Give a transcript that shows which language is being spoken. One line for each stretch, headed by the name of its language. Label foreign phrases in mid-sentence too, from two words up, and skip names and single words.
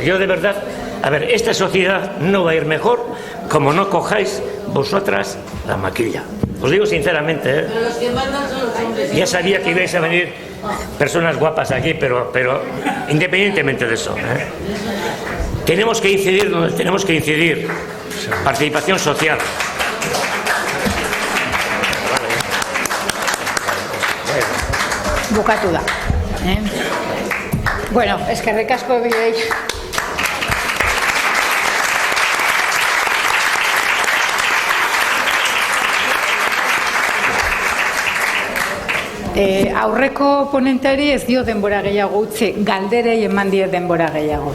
Spanish: Yo de verdad, esta sociedad no va a ir mejor como no cojáis vosotras la maquilla. Os digo sinceramente, ya sabía que ibais a venir personas guapas aquí, pero independientemente de eso, tenemos que incidir donde tenemos que incidir. Participación social.
Basque: Bukatu da. Bueno, eskerrik asko bideei. Aurreko ponenteari ez dio denbora gehiago utzi, galderei eman die denbora gehiago.